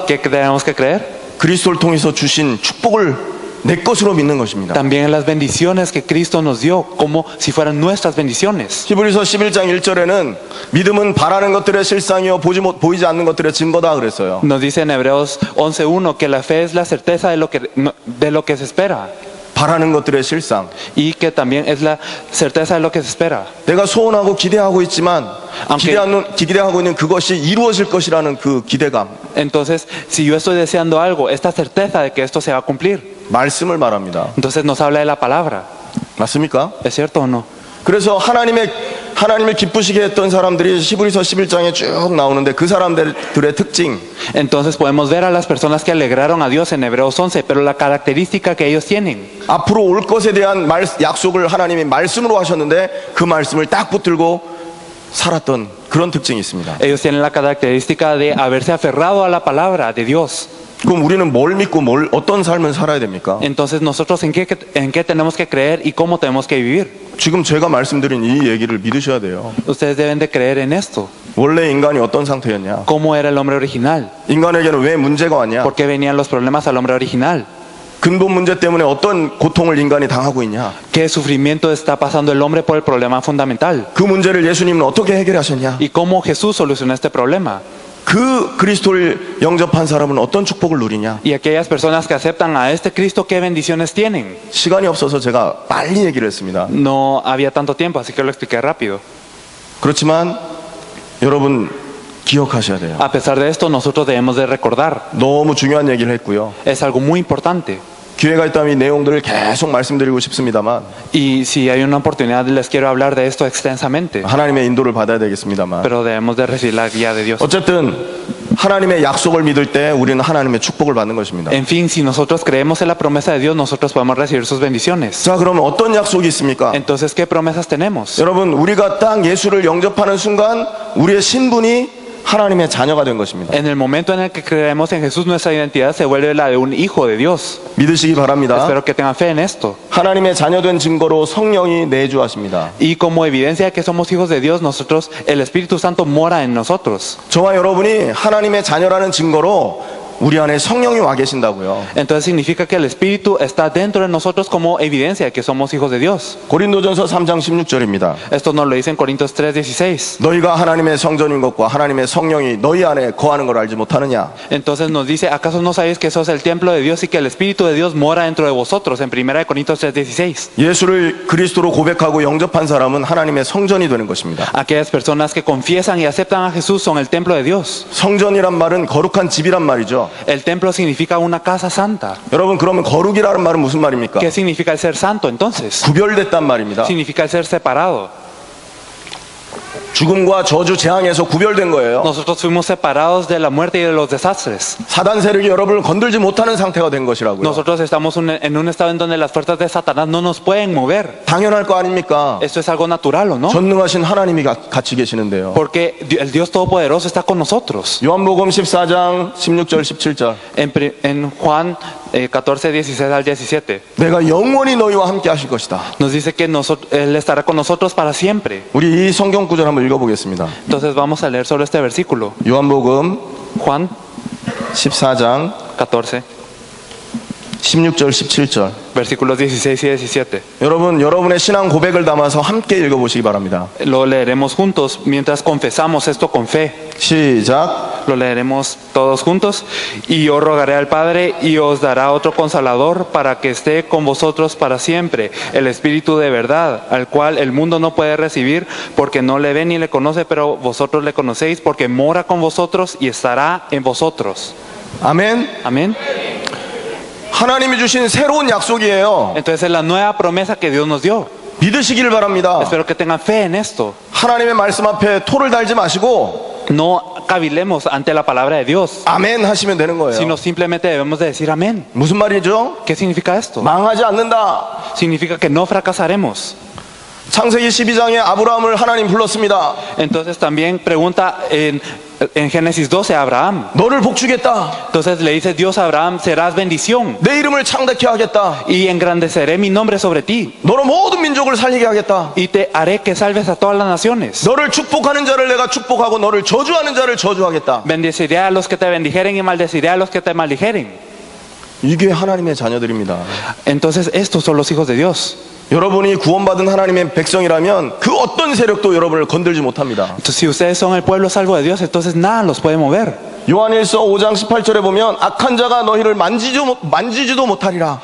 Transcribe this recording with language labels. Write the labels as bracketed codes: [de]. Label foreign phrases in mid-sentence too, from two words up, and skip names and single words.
[es] ¿Qué tenemos que creer? [ko] 그리스도를 통해서 주신 축복을 내 것으로 믿는 것입니다. [es] También en las bendiciones que Cristo nos dio, como si fueran nuestras bendiciones. [ko] 히브리서 11장 1절에는 믿음은 바라는 것들의 실상이요 보이지 않는 것들의 증거다 그랬어요. [es] Nos dice en Hebreos 11:1 que la fe es la certeza de lo que se espera. [ko] 바라는 것들의 실상. [es] Y que también es la certeza de lo que se espera. [ko] 내가 소원하고 기대하고 있지만 아무튼- 기대하고 있는 그것이 이루어질 것이라는 그 기대감. [es] Entonces, si yo estoy deseando algo, esta certeza de que esto se va a cumplir, [ko] 말씀을 말합니다. [es] entonces nos habla de la palabra. [ko] 맞습니까? [es] ¿Es cierto o no? [ko] 그래서 하나님을 기쁘시게 했던 사람들이 히브리서 11장에 쭉 나오는데 그 사람들의 특징, [es] Entonces podemos ver a las personas que alegraron a Dios en Hebreos 11, pero la característica que ellos tienen, [ko] 앞으로 올 것에 대한 약속을 하나님이 말씀으로 하셨는데 그 말씀을 딱 붙들고 살았던 그런 특징이 있습니다. [es] ellos tienen la característica de haberse aferrado a la palabra de Dios. [ko] 그럼 우리는 뭘 믿고 어떤 삶을 살아야 됩니까? [es] Entonces nosotros en qué tenemos que creer y cómo tenemos que vivir. [ko] 지금 제가 말씀드린 이 얘기를 믿으셔야 돼요. [es] Ustedes deben de creer en esto. [ko] 원래 인간이 어떤 상태였냐? [es] ¿Cómo era el hombre original? [ko] 인간에게는 왜 문제가 왔냐? [es] ¿Por qué venían los problemas al hombre original? [ko] 근본 문제 때문에 어떤 고통을 인간이 당하고 있냐? [es] ¿Qué sufrimiento está pasando el hombre por el problema fundamental? [ko] 그 문제를 예수님은 어떻게 해결하셨냐? [es] ¿Y cómo Jesús solucionó este problema? [ko] 그 그리스도를 영접한 사람은 어떤 축복을 누리냐? [es] Y aquellas personas que aceptan a este Cristo, ¿qué bendiciones tienen? [ko] 시간이 없어서 제가 빨리 얘기를 했습니다. [es] No había tanto tiempo, así que lo expliqué rápido. [ko] 그렇지만 여러분 기억하셔야 돼요. [es] A pesar de esto, nosotros debemos de recordar. [ko] 너무 중요한 얘기를 했고요. [es] Es algo muy importante. [ko] 기회가 있다면 이 내용들을 계속 말씀드리고 싶습니다만 [es] Y si hay una oportunidad, les quiero hablar de esto extensamente. [ko] 하나님의 인도를 받아야 되겠습니다만 [es] Pero debemos de recibir la guía de Dios. [ko] 어쨌든 하나님의 약속을 믿을 때 우리는 하나님의 축복을 받는 것입니다. [es] En fin, si nosotros creemos en la promesa de Dios, nosotros podemos recibir sus bendiciones. [ko] 자, 그러면 어떤 약속이 있습니까? [es] Entonces, ¿qué promesas tenemos? [ko] 여러분, 우리가 딱 예수를 영접하는 순간 우리의 신분이 하나님의 자녀가 된 것입니다. [es] En el momento en el que creemos en Jesús, nuestra identidad se vuelve la de un hijo de Dios. [ko] 믿으시기 바랍니다. [es] Espero que tengan fe en esto. [ko] 하나님의 자녀된 증거로 성령이 내주하십니다. [es] Y como evidencia de que somos hijos de Dios, nosotros, el Espíritu Santo mora en nosotros. [ko] 저와 여러분이 하나님의 자녀라는 증거로 우리 안에 성령이 와 계신다고요. [es] Entonces significa que el Espíritu está dentro de nosotros como evidencia de que somos hijos de Dios. [ko] 고린도전서 3장 16절입니다. [es] Esto nos lo dice en Corintios 3:16. [ko] 너희가 하나님의 성전인 것과 하나님의 성령이 너희 안에 거하는 걸 알지 못하느냐? [es] Entonces nos dice, ¿acaso no sabéis que sos el templo de Dios y que el Espíritu de Dios mora dentro de vosotros? En 1 Corintios 3:16. [ko] 예수를 그리스도로 고백하고 영접한 사람은 하나님의 성전이 되는 것입니다. [es] Aquellas personas que confiesan y aceptan a Jesús son el templo de Dios. [ko] 성전이란 말은 거룩한 집이란 말이죠. [es] El templo significa una casa santa. [ko] 여러분, 그러면 거룩이라는 말은 무슨 말입니까? [es] ¿Qué significa el ser santo entonces? [ko] 구별됐단 말입니다. [es] Significa el ser separado. [ko] 죽음과 저주 재앙에서 구별된 거예요. [es] Nosotros fuimos separados de la muerte y de los desastres. [ko] 사단 세력이 여러분을 건들지 못하는 상태가 된 것이라고요. [es] Nosotros estamos en un estado en donde las fuerzas de Satanás no nos pueden mover. [ko] 당연할 거 아닙니까? [es] Esto es algo natural, ¿o no? [ko] 전능하신 하나님이 같이 계시는데요. [es] Porque el Dios Todopoderoso está con nosotros. [ko] 요한복음 14장 16절 17절. [es] En Juan 14, 16 al 17 [ko] 내가 영원히 너희와 함께 하실 것이다. [es] nos dice que Él estará con nosotros para siempre. [ko] 우리 이 성경 구절 한번 읽어보겠습니다. [es] Entonces vamos a leer solo este versículo. [ko] 요한복음 [es] Juan [ko] 14장 [es] 14, [ko] 16절 17절. [es] versículos 16 y 17. [ko] 여러분, 여러분의 신앙 고백을 담아서 함께 읽어보시기 바랍니다. [es] Lo leeremos juntos mientras confesamos esto con fe. [ko] 시작. [es] Lo leeremos todos juntos. Y yo rogaré al Padre y os dará otro consolador para que esté con vosotros para siempre, el Espíritu de verdad, al cual el mundo no puede recibir porque no le ve ni le conoce, pero vosotros le conocéis porque mora con vosotros y estará en vosotros. [ko] 아멘. [es] Amén. [ko] 하나님이 주신 새로운 약속이에요. [es] Entonces es la nueva promesa que Dios nos dio. [ko] 믿으시기를 바랍니다. [es] Espero que tengan fe en esto. [ko] 하나님의 말씀 앞에 토를 달지 마시고 [es] No cavilemos ante la palabra de Dios, [ko] 아멘 하시면 되는 거예요. [es] sino simplemente debemos de decir amén. [ko] 무슨 말이죠? [es] ¿Qué significa esto? [ko] 망하지 않는다. [es] Significa que no fracasaremos. [ko] 창세기 12장에 아브라함을 하나님 불렀습니다. [es] Entonces también pregunta en Génesis 12 a Abraham. [ko] 너를 복주겠다. [es] Entonces le dice Dios a Abraham, serás bendición [ko] 내 이름을 창대케 하겠다. [es] y engrandeceré mi nombre sobre ti [ko] 너로 모든 민족을 살리게 하겠다. [es] y te haré que salves a todas las naciones. [ko] 너를 축복하는 자를 내가 축복하고 너를 저주하는 자를 저주하겠다. [es] Bendeciré a los que te bendijeren y maldeciré a los que te maldijeren. [ko] 이게 하나님의 자녀들입니다. [es] Entonces estos son los hijos de Dios. [ko] 여러분이 구원받은 하나님의 백성이라면 그 어떤 세력도 여러분을 건들지 못합니다. [es] Entonces si ustedes son el pueblo salvo de Dios, entonces nada los puede mover. [ko] 요한일서 5장 18절에 보면 악한 자가 너희를 만지지도 못하리라.